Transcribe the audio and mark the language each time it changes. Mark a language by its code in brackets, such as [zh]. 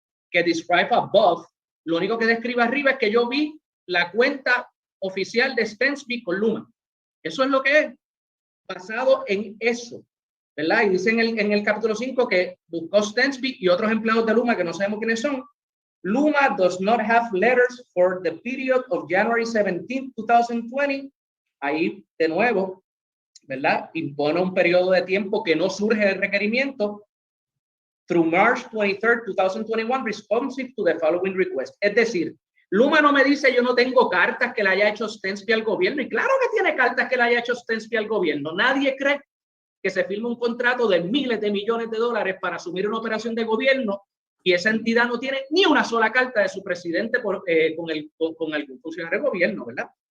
[es] Que describe above, lo único que describe arriba es que yo vi la cuenta oficial de Stensby con Luma. Eso es lo que es, basado en eso, ¿verdad? Y dice en el capítulo 5 que buscó Stensby y otros empleados de Luma que no sabemos quiénes son. [en] Luma does not have letters for the period of January 17, 2020. [es] Ahí, de nuevo, ¿verdad? Impone un periodo de tiempo que no surge del requerimiento. [en] Through March 23, 2021, responsive to the following request. [es] Es decir, Luma no me dice yo no tengo cartas que le haya hecho Stensby al gobierno. Y claro que tiene cartas que le haya hecho Stensby al gobierno. Nadie cree que se firme un contrato de miles de millones de dólares para asumir una operación de gobierno y esa entidad no tiene ni una sola carta de su presidente con algún funcionario de gobierno, ¿verdad?